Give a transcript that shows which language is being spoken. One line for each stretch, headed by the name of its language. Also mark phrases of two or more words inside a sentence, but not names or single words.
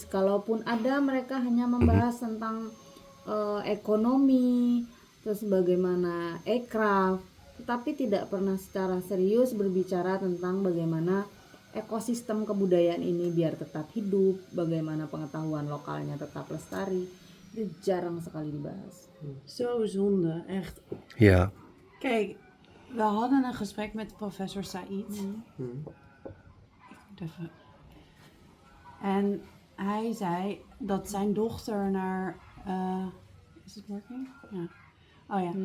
Indonesian: Kalaupun ada, mereka hanya membahas tentang ekonomi, terus bagaimana aircraft, tetapi tidak pernah secara serius berbicara tentang bagaimana ekosistem kebudayaan ini biar tetap hidup, bagaimana pengetahuan lokalnya tetap lestari. Itu jarang sekali dibahas.
Dutch: Zo zonde, echt. Ja. Kijk, we hadden een gesprek met professor Said. Even. En hij zei dat zijn dochter naar... is het working? Ja. Oh ja.